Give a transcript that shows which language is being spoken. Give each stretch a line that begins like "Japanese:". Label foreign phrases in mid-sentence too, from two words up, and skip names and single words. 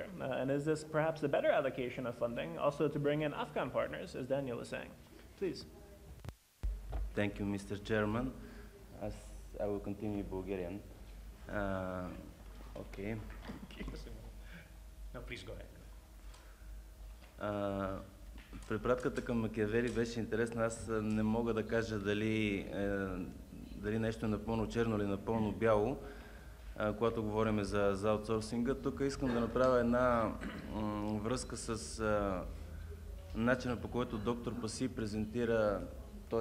English: And is this perhaps a better allocation of funding also to bring in Afghan partners, as Daniel was saying? Please. Thank you, Mr. Chairman. As I will continue Bulgarian. Okay. No, please go ahead.
Bulgarian: Препратката към Макиавели беше интересна. Аз не мога да кажа дали нещо е напълно черно или напълно бяло, когато говорим за аутсорсинга. Тук искам да направя една връзка с начина, по който доктор Passy презентира, т.е.